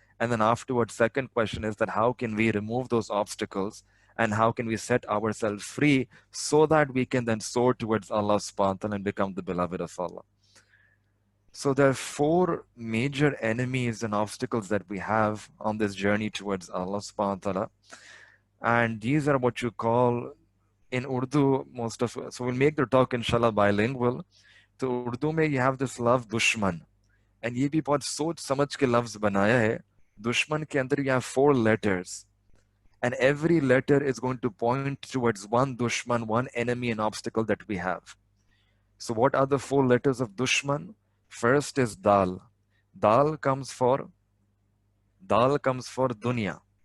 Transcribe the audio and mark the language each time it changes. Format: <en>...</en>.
<en>And then afterwards, second question is that how can we remove those obstacles and how can we set ourselves free so that we can then soar towards Allah subhanahu wa ta'ala and become the beloved of Allah. So there are four major enemies and obstacles that we have on this journey towards Allah subhanahu wa ta'ala. And these are what you call in Urdu, most of, so we'll make the talk inshallah bilingual.</en> <hi>तो उर्दू में</hi> <en>you have this love</en> <hi>दुश्मन, and ये भी बहुत सोच समझ के लफ्ज बनाया है. दुश्मन के अंदर</hi> <en>you have 4 letters, and every letter is going to point towards one dushman, one enemy and obstacle that we have. So what are the 4 letters of dushman? First is dal. Dal comes for dunya.</en>